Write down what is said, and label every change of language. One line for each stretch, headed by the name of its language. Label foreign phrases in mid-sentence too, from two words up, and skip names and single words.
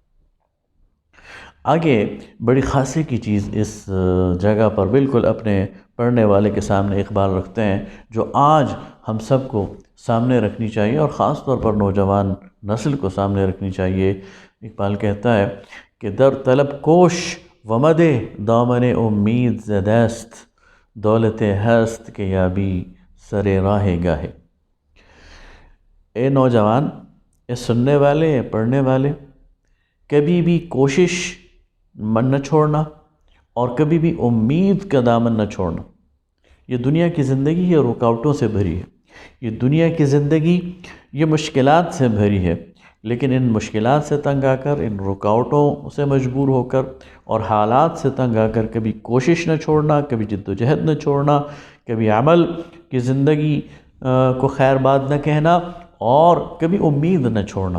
Urdu: آگے بڑی خاصی کی چیز اس جگہ پر بالکل اپنے پڑھنے والے کے سامنے اقبال رکھتے ہیں، جو آج ہم سب کو سامنے رکھنی چاہیے، اور خاص طور پر نوجوان نسل کو سامنے رکھنی چاہیے۔ اقبال کہتا ہے کہ
Persian: در طلب کوش و مد دامن امید ز دست، دولت ہست کے یابی سر راہ گاہے۔
Urdu: اے نوجوان، اے سننے والے، اے پڑھنے والے، کبھی بھی کوشش من نہ چھوڑنا، اور کبھی بھی امید کا دامن نہ چھوڑنا۔ یہ دنیا کی زندگی یہ رکاوٹوں سے بھری ہے، یہ دنیا کی زندگی یہ مشکلات سے بھری ہے، لیکن ان مشکلات سے تنگ آ کر، ان رکاوٹوں سے مجبور ہو کر، اور حالات سے تنگ آ کر کبھی کوشش نہ چھوڑنا، کبھی جد و جہد نہ چھوڑنا، کبھی عمل کی زندگی کو خیر باد نہ کہنا، اور کبھی امید نہ چھوڑنا۔